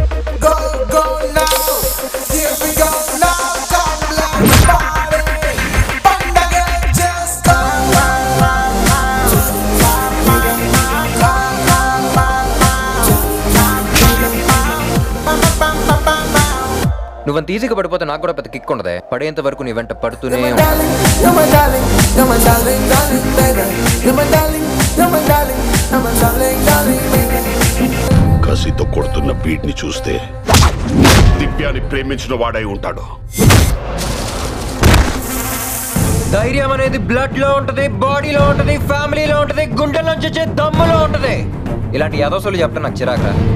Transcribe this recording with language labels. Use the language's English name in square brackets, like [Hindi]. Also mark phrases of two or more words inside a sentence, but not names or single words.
[English] Go, go now. Here we go now. Come let's party. Pandage just go. [Telugu] నువ్వంత ఈజీగా పడిపోతే నాకు కూడా పెద్ద కిక్ ఉండదే. పడేంత వరకు నీ వెంట పడుతూనే [English] You're my darling, you're my darling, darling, baby. You're my darling, you're my darling, you're my darling, darling, baby. [Telugu] కసితో కొడుతున్న బీట్ని చూస్తే దివ్యాని ప్రేమించిన వాడై ఉంటాడు. ధైర్యం అనేది బ్లడ్ లో ఉంటది, బాడీలో ఉంటది, ఫ్యామిలీలో ఉంటది, గుండెల్లోంచి వచ్చే దమ్ములో ఉంటది. ఇలాంటి యాదోసులు చెప్తే నాకు చిరాక.